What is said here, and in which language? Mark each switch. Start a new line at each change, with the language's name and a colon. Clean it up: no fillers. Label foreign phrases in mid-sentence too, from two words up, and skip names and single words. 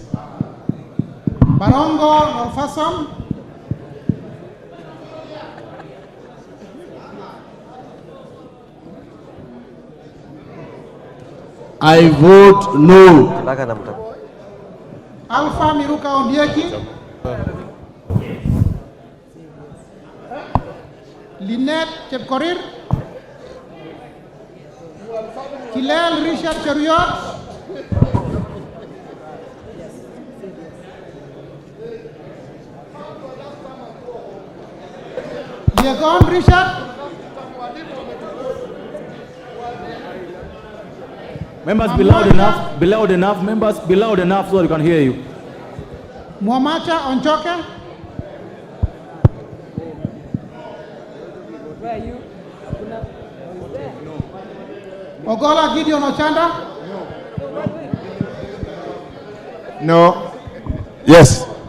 English: Barongo Norfason, I vote no. Alpha Miruka Ondieki, Lynette Chepkorir, Kilel Richard Cheruiyot, Yegon Richard, Members, be loud enough, members, be loud enough so they can hear you. Mwamacha Onchoke, Ogola Gideon Ochanda, No. Yes.